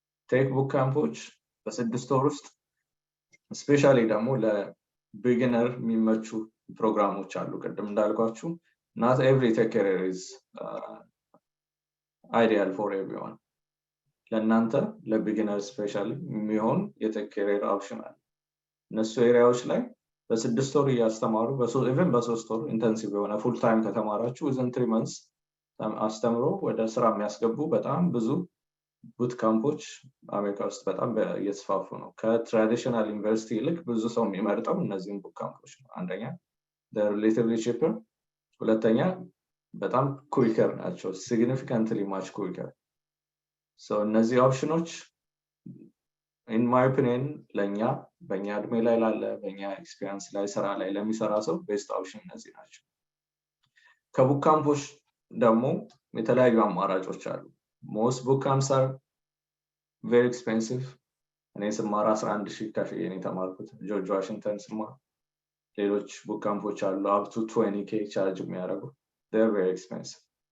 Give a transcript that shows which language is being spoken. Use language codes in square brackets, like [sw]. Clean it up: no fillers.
[am] ቴክ ቡክ ካምፖች በ6 ወር ውስጥ ስፔሻሊ ደግሞ ለቢጊነር የሚመቹ ፕሮግራሞች አሉ. ቅድም እንዳልኳችሁ [en] not every tech career is ideal for everyone. [am] ለእናንተ ለቢጊነር ስፔሻሊ የሚሆን የቴክ ካሪየር ኦፕሽን አለ. እነሱ ኤሪያዎች ላይ በ6 ወር እያስተማሩ even በ3 ወር ኢንተንሲቭ የሆነ ፉል ታይም ከተማራችሁ [en] within 3 months [am] አስተምሮ ወደ ስራ የሚያስገቡ በጣም ብዙ ቡት ካምፖች አሜሪካ ውስጥ በጣም እየተስፋፉ ነው. ከትራዲሽናል ዩኒቨርሲቲ ይልቅ ብዙ ሰው የሚመርጠው እነዚህን ቡት ካምፖች ነው. አንደኛ [en] they're relatively cheaper, [am] ሁለተኛ በጣም ኩዊከር ናቸው, [en] significantly much quicker. [am] So እነዚህ ኦፕሽኖች [en] in my opinion [am] በእኛ እድሜ ላይ ላለ በእኛ ኤክስፒሪየንስ ላይ ስራ ላይ ለሚሰራ ሰው ቤስት ኦፕሽን እነዚህ ናቸው. ከቡክ ካምፖች ደግሞ የተለያዩ አማራጮች አሉ. [en] Most boot camps are very expensive. [am] እኔ ስማር 11,000 ከፍዬ ነው የተማርኩት ጆርጅ ዋሽንግተን ስማር. ሌሎች ቡክ ካምፖች አሉ [en] up to 20K [am] ቻርጅ የሚያደርጉ. [en] They're very expensive.